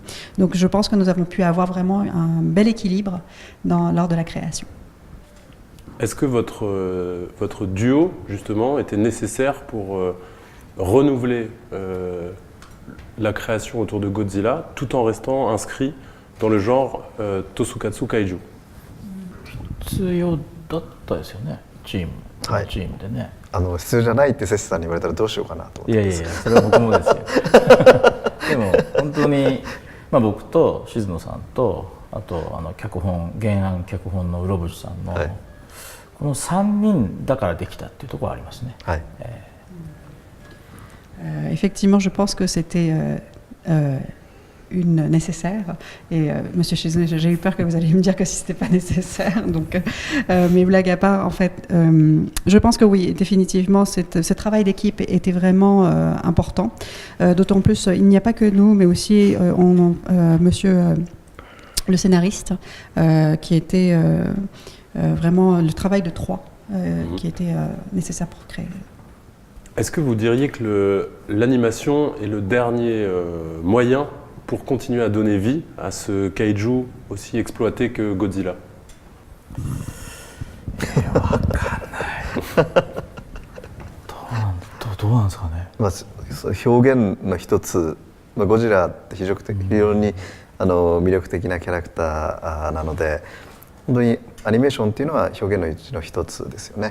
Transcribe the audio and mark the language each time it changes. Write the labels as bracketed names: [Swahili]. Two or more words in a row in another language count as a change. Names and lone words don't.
[French] Donc je pense que nous avons pu avoir vraiment un bel équilibre lors de la création. Est-ce que votre duo justement était nécessaire pour renouveler la création autour de Godzilla tout en restant inscrit dans le genre Tosukatsu Kaiju? [Japanese] 必要だったですよね、チームでね。必要じゃないってセスさんに言われたらどうしようかなと思って。いやいやいや、それは僕もですよ。でも本当に、僕と静野さんとあと原案脚本の室伏さんの、この3人だからできたっていうところはありますね。はい。 [French] Effectivement, je pense que c'était une nécessaire. Et Monsieur Shizuno, j'ai eu peur que vous alliez me dire que si c'était pas nécessaire. Donc, mais blague à part, en fait, je pense que oui, définitivement, ce travail d'équipe était vraiment important. D'autant plus, il n'y a pas que nous, mais aussi Monsieur le scénariste, qui était vraiment le travail de trois, qui était nécessaire pour créer. Est-ce que vous diriez que l'animation est le dernier moyen pour continuer à donner vie à ce kaiju aussi exploité que Godzilla? [Japanese] わかんない。どうなんですかね。表現の一つ、ゴジラって非常に魅力的なキャラクターなので、本当にアニメーションっていうのは表現のうちの一つですよね。